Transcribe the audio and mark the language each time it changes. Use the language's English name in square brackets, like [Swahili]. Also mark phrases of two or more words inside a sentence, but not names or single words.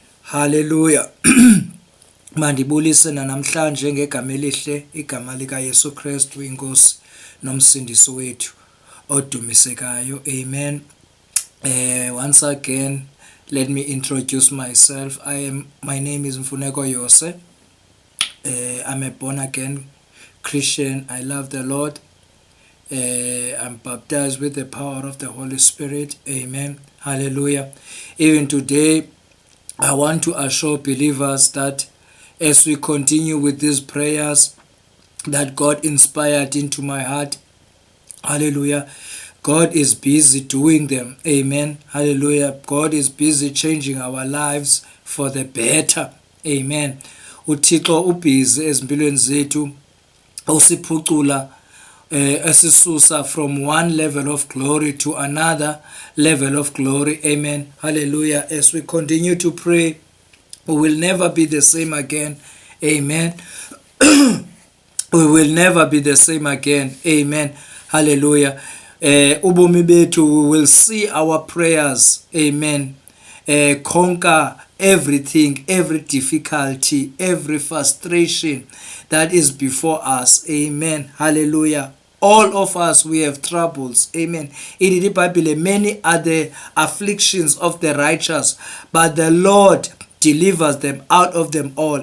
[English] Hallelujah. [Xhosa] Mandibulise namhlanje ngegama elihle igama lika Yesu Kristu inkosi nomsindisi wethu odumisekayo. [English] Amen. Once again, let me introduce myself. My name is Mfuneko Yose. I'm a born again Christian. I love the Lord. I'm baptized with the power of the Holy Spirit. Amen. Hallelujah. Even today, I want to assure believers that as we continue with these prayers that God inspired into my heart, hallelujah, God is busy doing them. Amen. Hallelujah. God is busy changing our lives for the better. Amen. [Xhosa] uThixo ubhizi ezimpilweni zethu usiphucula esisusa [English] from one level of glory to another level of glory. Amen. Hallelujah. As we continue to pray, we will never be the same again. Amen. We will never be the same again. [Xhosa] Amen. Hallelujah. Ubomi bethu, [English] we will see our prayers. Amen. Conquer everything, every difficulty, every frustration that is before us. Amen. Hallelujah. All of us, we have troubles. Amen. In the Bible, many are the afflictions of the righteous, but the Lord delivers them out of them all.